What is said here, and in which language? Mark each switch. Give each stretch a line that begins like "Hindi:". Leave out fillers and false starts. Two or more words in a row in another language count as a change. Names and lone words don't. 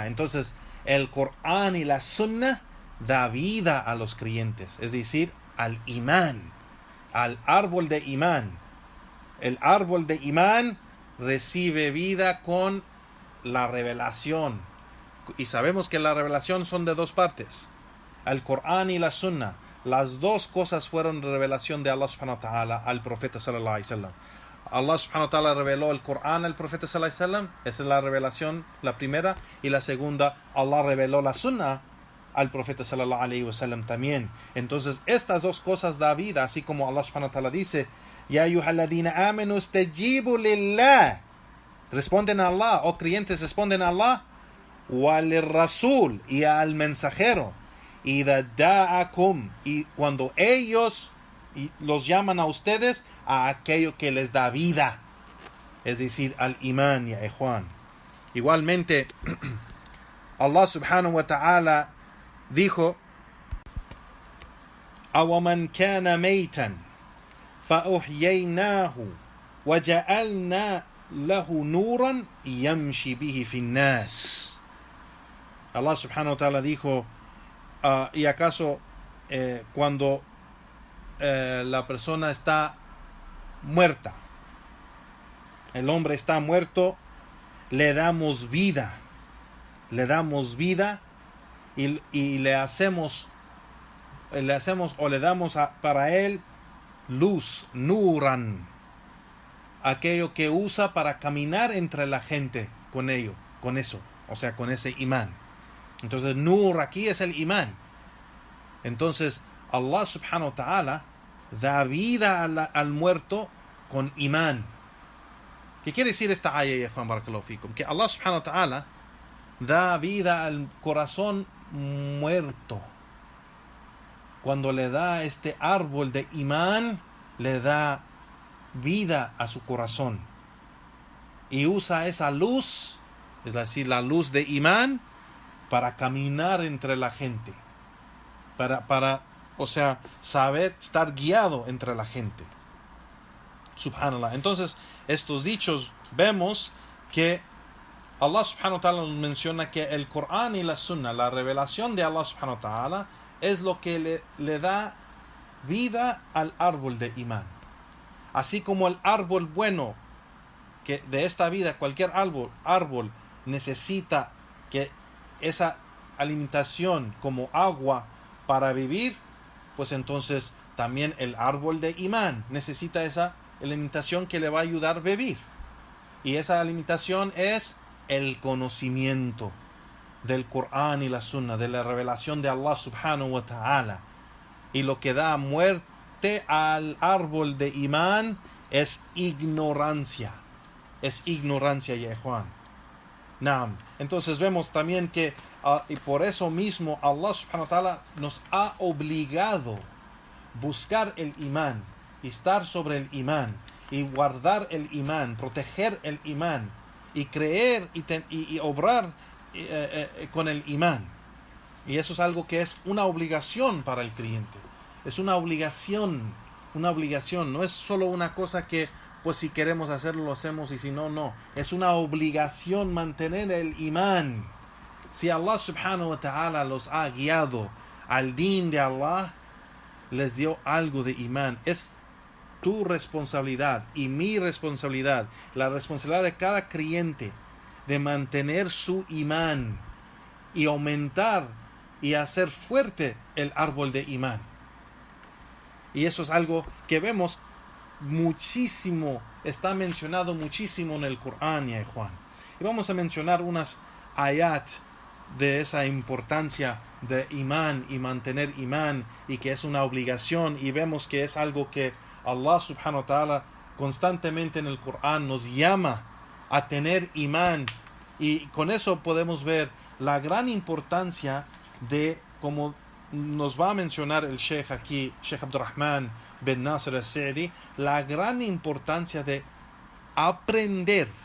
Spanish: Entonces el Corán y la Sunna da vida a los creyentes, es decir, al imán, al árbol de imán. El árbol de imán recibe vida con la revelación, y sabemos que la revelación son de dos partes, el Corán y la Sunna. Las dos cosas fueron revelación de Allah
Arabic: سبحانه وتعالى
Spanish: al profeta
Arabic: صلى الله عليه وسلم.
Spanish: Allah
Arabic: سبحانه وتعالى
Spanish: reveló el Corán al profeta
Arabic: صلى الله عليه وسلم,
Spanish: esa es la revelación, la primera, y la segunda, Allah reveló la Sunna al profeta
Arabic: صلى الله عليه وسلم
Spanish: también. Entonces estas dos cosas da vida, así como Allah
Arabic: سبحانه وتعالى
Spanish: dice,
Arabic: يا أيها الذين آمنوا استجيبوا لله,
Spanish: responden a Allah, o creyentes responden a Allah,
Arabic: وللرسول,
Spanish: y al mensajero,
Arabic: إذا دعاكم,
Spanish: y cuando ellos los llaman a ustedes a aquello que les da vida, es decir, al imán,
Arabic: يا إخوان. Igualmente Allah سبحانه وتعالى dijo, أومن كان ميتا فأحييناه وجعلنا له نورا يمشي به في الناس.
Spanish: Allah
Arabic: سبحانه وتعالى
Spanish: dijo, y acaso cuando la persona está muerta, el hombre está muerto, le damos vida y le hacemos o le damos para él luz, nuran, aquello que usa para caminar entre la gente con eso, o sea, con ese imán. Entonces nur aquí es el imán. Entonces Allah
Arabic: سبحانه وتعالى
Spanish: da vida al muerto con imán. ¿Qué quiere decir esta ayah, Juan
Arabic: بارك الله فيكم?
Spanish: Que Allah
Arabic: سبحانه وتعالى
Spanish: da vida al corazón muerto. Cuando le da este árbol de imán, le da vida a su corazón. Y usa esa luz, es decir, la luz de imán, para caminar entre la gente. O sea, saber estar guiado entre la gente. Subhanallah. Entonces, estos dichos, vemos que Allah
Arabic: سبحانه وتعالى
Spanish: nos menciona que el Corán y la Sunna, la revelación de Allah
Arabic: سبحانه وتعالى,
Spanish: es lo que le da vida al árbol de imán. Así como el árbol bueno, que de esta vida, cualquier árbol necesita que esa alimentación como agua para vivir, pues entonces también el árbol de imán necesita esa alimentación que le va a ayudar a vivir. Y esa alimentación es el conocimiento del Corán y la Sunna, de la revelación de Allah
Arabic: سبحانه وتعالى.
Spanish: Y lo que da muerte al árbol de imán es ignorancia. Es ignorancia, ya Juan. Naam. Entonces vemos también que y por eso mismo Allah
Arabic: سبحانه وتعالى
Spanish: nos ha obligado buscar el imán, estar sobre el imán y guardar el imán, proteger el imán y creer y obrar con el imán. Y eso es algo que es una obligación para el creyente. Es una obligación, no es solo una cosa que pues si queremos hacerlo lo hacemos y si no, no. Es una obligación mantener el imán. Si Allah
Arabic: سبحانه وتعالى
Spanish: los ha guiado al din de Allah, les dio algo de imán. Es tu responsabilidad y mi responsabilidad, la responsabilidad de cada creyente, de mantener su imán y aumentar y hacer fuerte el árbol de imán. Y eso es algo que vemos muchísimo, está mencionado muchísimo en el Corán, ya Juan. Y vamos a mencionar unas ayat de esa importancia de imán y mantener imán, y que es una obligación, y vemos que es algo que Allah
Arabic: سبحانه وتعالى
Spanish: constantemente en el Corán nos llama a tener imán, y con eso podemos ver la gran importancia de, como nos va a mencionar el Sheikh aquí, Sheikh Abdurrahman bin Nasir al-Sa'di, la gran importancia de aprender